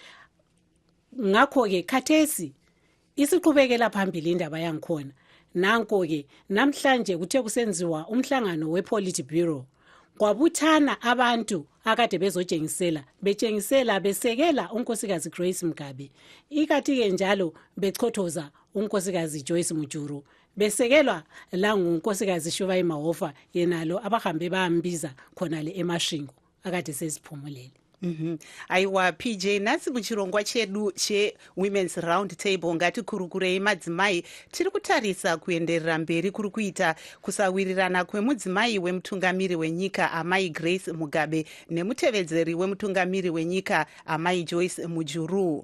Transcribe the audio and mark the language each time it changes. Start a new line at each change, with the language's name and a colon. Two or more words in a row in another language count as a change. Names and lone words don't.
North Ndebele: Ngakho ke khathesi isiqhubekela phambili indaba yangikhona nanko ke namhlanje kuthe kusenziwa umhlangano wePolitburo kwabuthana abantu akade bezotshengisela besekela unkosikazi Grace Mugabe ikathi ke njalo bechothoza unkosikazi Joyce Mujuru besekelwa la ngunkosikazi Shivai Mahofa yenalo abahambe bayambiza khona le emashingo akade sesiphumulele.
Shona: Aiwa PJ nasi muchirongwa chedu che-Women's Round Table ngati kurukurei madzimai tiri kutarisa kuenderera mberi kuri kuita kusawirirana kwemudzimai wemutungamiri wenyika Amai Grace Mugabe nemutevedzeri wemutungamiri wenyika Amai Joyce Mujuru.